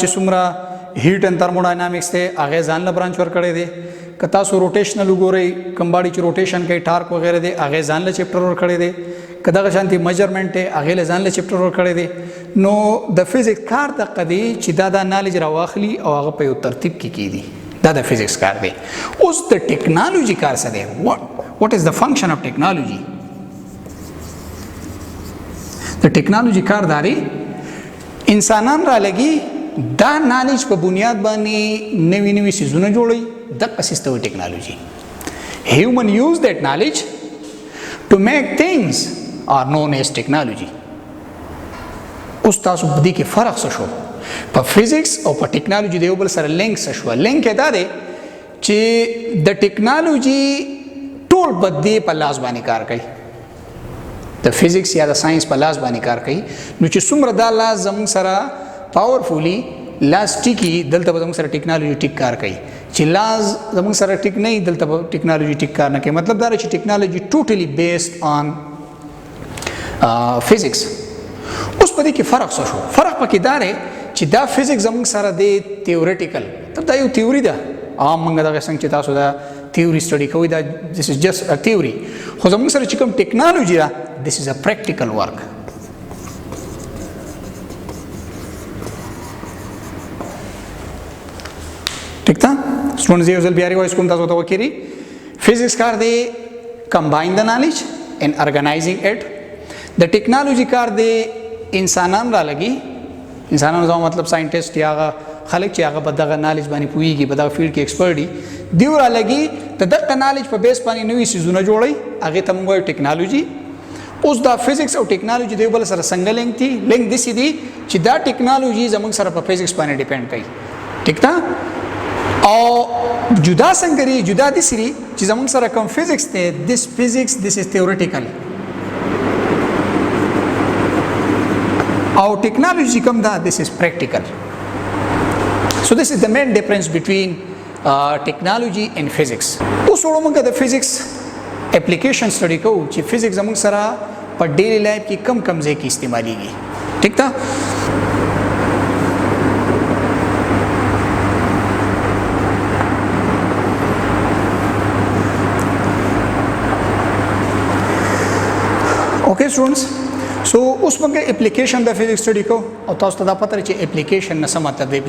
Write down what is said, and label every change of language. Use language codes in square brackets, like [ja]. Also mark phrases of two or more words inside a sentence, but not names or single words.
[ps] څومره [en] heat and thermodynamics [ps] دی هغې ځان له برانچ ورکړی دی که تاسو روټیشنل وګورئ کوم باډي چې روټیشن کوي ټارک وغیره دی هغې ځان له چپټر ورکړی دی که دغه شانتې میجرمنټ دی هغې له ځان له چپټر ورکړی دی نو د فزیکس کار دغه دی چې دا نالج راواخلي او هغه په یو ترتیب کې کیږي دا د فزیکس کار دی اوس د ټیکنالوژي کار څه دی [en] what is the function of technology [ps] د ټیکنالوژي کار داري انسانان را لګي دا نالج په بنیاد باندې نوي نوي څیزونه جوړوي دغه څه ته وایي ټیکنالوژي [en] human use that knowledge to make things are known as technology [ps] اوس تاسو په دې کې فرق څه شو په فزیکس او په ټیکنالوژي د یو بل سره لینک څه شو لینک یې دا دی چې د ټیکنالوژي ټول بدې په لاس باندې کار کوي د فزیکس یا د ساينس په لاس باندې کار کوي نو چې څومره دا لاس زموږ سره پاورفولي لاس ټیکي دلته به زموږ سره ټیکنالوژي ټیک کار کوي چې لاس زموږ سره ټیک نه وي دلته به ټیکنالوژي ټیک کار نه کوي مطلب دا چې ټیکنالوژي [en] totally based on [ps] فزیکس اوس په دې کې فرق څه شو فرق پکې دا دی چې دا فزیکس زموږ سره دی تیوریټیکل دا یو تیوري ده عام موږ دغه څنګه چې تاسو دا تیوري سټډي کوئ دا [en] this is just a theory [ps] خو زموږ سره چې کوم ټیکنالوژي ده [en] this is a practical work [ps] ٹھیک تا سټوډنټس یو ځل بیا ریوایز کوم تاسو ته وکړي فزیکس کار دی [en] combine the knowledge and organizing it [ps] د ټیکنالوژي کار دی انسانان را لګي انسانانو زما مطلب ساينټیسټ یا خلک چې هغه په دغه نالج باندې پوهیږي په دغه فیلډ کې ایکسپرټ دي دیو را لګي د دغه نالج په بیس باندې نوې څیزونه جوړي هغه ته موږ ټیکنالوژي اوس دا فزیکس او ټیکنالوژي د یو بل سره څنګه لینک دي لینک دي چې دا ټیکنالوژي زموږ سره په فزیکس باندې ډیپند کوي ٹھیک تا او جدا څنګه لري جدا دي سری چې زموږ سره کوم فزیکس ته [en] this physics this is theoretical [ps] او ټیکنالوژي کوم دا [en] this is practical. So this is the main difference between technology and physics. [ps] اوس ورومږ د فزیکس اپلیکیشن سټډي کوو چې فزیکس زموږ سره په [en] daily life [ps] کې کم کم ځای کې استعمالیږي. ٹھیک ده؟ [en] okay students, [ps] سو اوس موږ اپلیکیشن د فزیکس سټډي کوو او تاسو ته دا پته چې اپلیکیشن نه څه مطلب دی.